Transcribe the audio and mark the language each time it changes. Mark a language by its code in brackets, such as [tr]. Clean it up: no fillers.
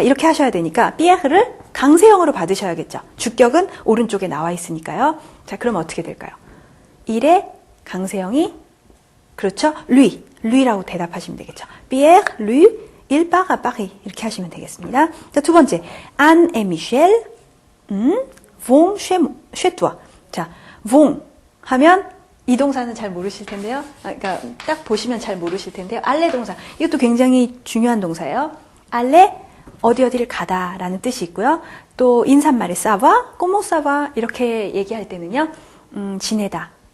[ko] 이렇게 하셔야 되니까 피에르를 강세형으로 받으셔야겠죠. 주격은 오른쪽에 나와 있으니까요. 자, 그럼 어떻게 될까요? 일의 강세형이 그렇죠? 루이라고 대답하시면 되겠죠. [fr] Pierre, lui, il part à Paris. [ko] 이렇게 하시면 되겠습니다. 자, 두 번째. [fr] Anne et Michel vont chez toi. [ko] 자, vont 하면 이 동사는 잘 모르실 텐데요. 그러니까 딱 보시면 잘 모르실 텐데요. 알레 동사. 이것도 굉장히 중요한 동사예요. 알레 어디를 가다라는 뜻이 있고요. 또 인사말에 [fr] 사와, 꼬모 사와 [ko] 이렇게 얘기할 때는요. 지내다.